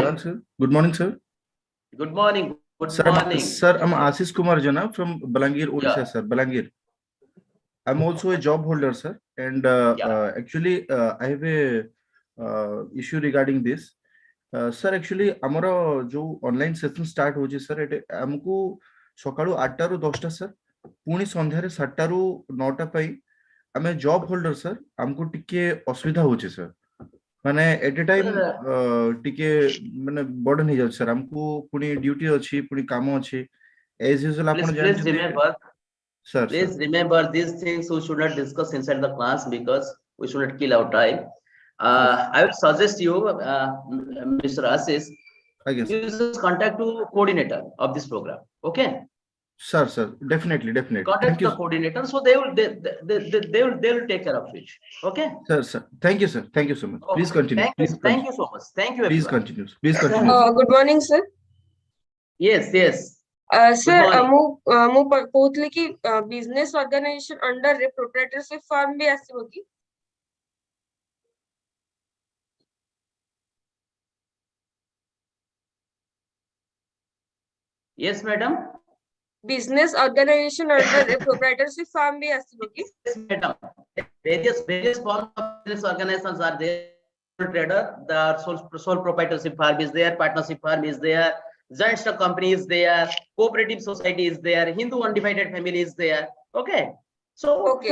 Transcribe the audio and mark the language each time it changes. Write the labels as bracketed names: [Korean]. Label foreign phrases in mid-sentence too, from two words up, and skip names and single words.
[English] Good morning, sir. Good morning, sir. Good morning. Good Sir, morning. sir, I'm Ashish Kumar Jana from Balangir, Odisha, Yeah. sir. Balangir. I'm also a job holder, sir. And actually, I have a issue regarding this. Sir, actually, [Odia] ଆମର ଯୋଉ [English] online session start [Odia] ହଉଛି sir, ଏଠି ଆମକୁ ସକାଳୁ 8ଟା ରୁ 10ଟା sir, ପୁଣି ସନ୍ଧ୍ୟାରେ 7ଟା ରୁ 9ଟା ପାଇଁ ଆମେ ଜବ ହୋଲ୍ଡର sir, ଆମକୁ ଟିକେ ଅସୁବିଧା ହଉଛି sir. ମାନେ [English] at a time [Odia] ଟିକେ ମାନେ ବର୍ଡନ ହେଇଯାଉଛି sir, ଆମକୁ ପୁଣି ଡ୍ୟୁଟି ଅଛି, ପୁଣି କାମ ଅଛି, [English] as usual ଆପଣ Please [Odia] ଜାଣିଛନ୍ତି [English] remember. sir. Please remember these things we should not discuss inside the class because we should not kill our time. I would suggest you, Mr. Ashish, I guess. you just contact to coordinator of this program. Okay. Sir, definitely. Contact Thank you, the coordinator, so they will take care of it. Okay. sir. Thank you, sir. Thank you so much. Please Okay. continue. Thank you so much. Thank you. Please Everyone. continue. Good morning, sir. Yes. Sir, morning. [Odia] ମୁଁ କହୁଥିଲି କି [English] business organization under [Odia] ରେ [English] proprietorship firm [Odia] ବି ଆସିବ କି? [English] Yes, madam. Business organization under ରେ proprietorship firm [Odia] ବି ଆସିବ କି? [English] Yes, madam. Various forms of business organizations are there. Trader, the sole proprietorship firm is there, partnership firm is there, joint stock company is there, cooperative society is there, Hindu undivided family is there. Okay. So, Okay.